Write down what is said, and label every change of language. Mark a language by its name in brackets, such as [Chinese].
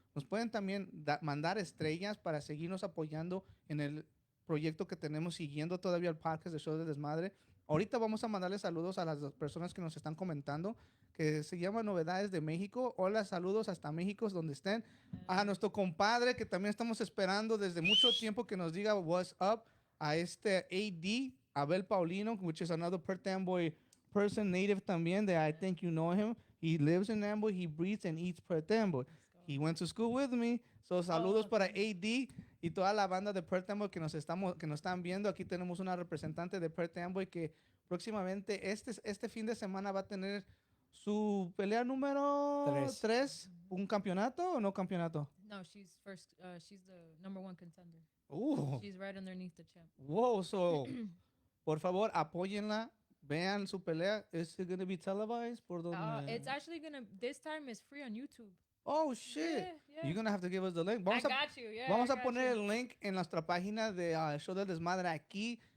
[Spanish] Nos pueden también mandar estrellas para seguirnos apoyando en el proyecto que tenemos, siguiendo todavía el podcast de Show de Desmadre. Ahorita vamos a mandarle saludos a las personas que nos están comentando, que se llama Novedades de México. Hola, saludos hasta México, donde estén. A nuestro compadre, que también estamos esperando desde mucho tiempo que nos diga [English] what's up. [Spanish] A este [English] AD, Abel Paulino, which is another Perth Amboy person, native [Spanish] también, [English] that I think you know him. He lives in Amboy, he breathes and eats Perth Amboy. He went to school with me. [Spanish] So saludos para AD y toda la banda de Perth Amboy que nos están viendo. Aquí tenemos una representante de Perth Amboy que próximamente este fin de semana va a tener su pelea número 3. ¿Un campeonato o no campeonato? [English] No, she's first. She's the number 1 contender. She's right underneath the champ. Wow, so [Spanish] por favor, apóyenla. Vean su pelea. [English] Is it going to be televised? It's actually going to, this time is free on YouTube. Oh, shit. Yeah. You're going to have to give us the link. I got you, yeah. [Spanish] Vamos a poner el link en nuestra página de Show de Desmadre aquí.